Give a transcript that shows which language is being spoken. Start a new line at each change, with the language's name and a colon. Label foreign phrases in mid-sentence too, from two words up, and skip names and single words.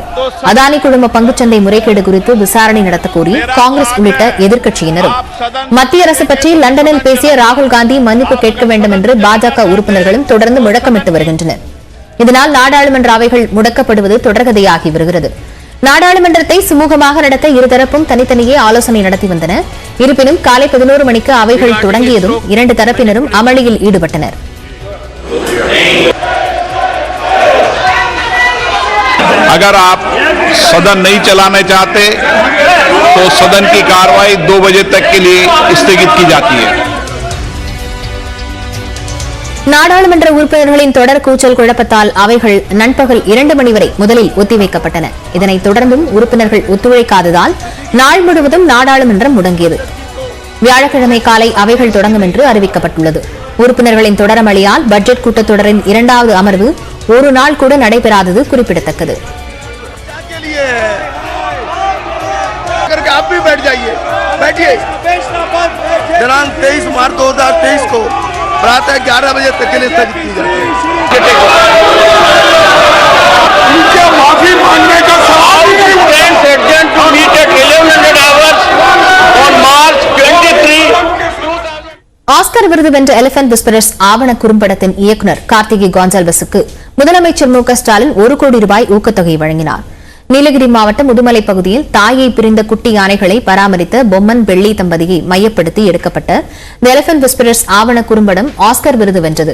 Tamil: அதானி குழும பங்குச்சந்தை முறைகேடு குறித்து விசாரணை நடத்த கோரி காங்கிரஸ் உள்ளிட்ட எதிர்க்கட்சியினரும், மத்திய அரசு பற்றி லண்டனில் பேசிய ராகுல் காந்தி மன்னிப்பு கேட்க வேண்டும் என்று பாஜக உறுப்பினர்களும் தொடர்ந்து முழக்கமிட்டு வருகின்றனர். இதனால் நாடாளுமன்ற அவைகள் முடக்கப்படுவது தொடர்கதையாகி வருகிறது. நாடாளுமன்றத்தை சுமூகமாக நடத்த இருதரப்பும் தனித்தனியே ஆலோசனை நடத்தி வந்தன. இருப்பினும் காலை 11 மணிக்கு அவைகள் தொடங்கியதும் 2 தரப்பினரும் அமளியில் ஈடுபட்டனர்.
Hindi: अगर आप सदन नहीं चलाना चाहते तो सदन की कार्रवाई 2 बजे तक के लिए स्थगित की जाती है.
Tamil: நாடாளுமன்ற உறுப்பினர்களின் தொடர் கூச்சல் குழப்பத்தால் அவைகள் நண்பகல் 2 மணி வரை முதலில் ஒத்திவைக்கப்பட்டன. இதனைத் தொடர்ந்தும் உறுப்பினர்கள் ஒத்துழைக்காததால் நாள் முழுவதும் நாடாளுமன்றம் முடங்கியது. வியாழக்கிழமை காலை அவைகள் தொடங்கும் என்று அறிவிக்கப்பட்டுள்ளது. உறுப்பினர்களின் தொடர் அமளியால் பட்ஜெட் கூட்டத்தொடரின் 2வது அமர்வு ஒரு நாள் கூட நடைபெறாதது குறிப்பிடத்தக்கது.
Hindi: दिनांक 23 मार्च 2023 को प्रातः 11 बजे तक के लिए स्थगित की जाती है. उनसे माफी मांगने का सवाल ही नहीं
Tamil: ஆஸ்கர் விருது வென்ற எலிபென்ட் விஸ்பரர்ஸ் ஆவண குறும்படத்தின் இயக்குநர் கார்த்திகை கான்சால்வஸுக்கு முதலமைச்சர் மு க ஸ்டாலின் 1 கோடி ரூபாய் ஊக்கத்தொகை வழங்கினார். நீலகிரி மாவட்டம் முதுமலை பகுதியில் தாயை பிரிந்த குட்டி யானைகளை பராமரித்த பொம்மன் வெள்ளி தம்பதியை மையப்படுத்தி எடுக்கப்பட்ட தி எலிபென்ட் விஸ்பரர்ஸ் ஆவண குறும்படம் ஆஸ்கர் விருது வென்றது.